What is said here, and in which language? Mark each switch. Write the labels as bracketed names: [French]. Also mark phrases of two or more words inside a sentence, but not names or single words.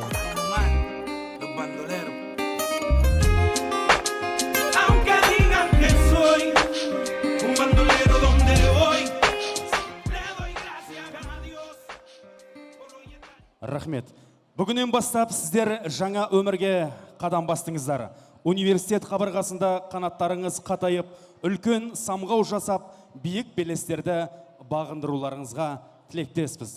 [Spanish] Aunque digan que soy un bandolero donde voy, le doy gracias a Dios. [Kazakh] Рахмет. Бүгіннен бастап сіздер жаңа өмірге қадам бастыңыздар. Университет қабырғасында қанаттарыңыз қатайып, үлкен самғау жасап, биік белестерді бағындыруларыңызға тілектеспіз.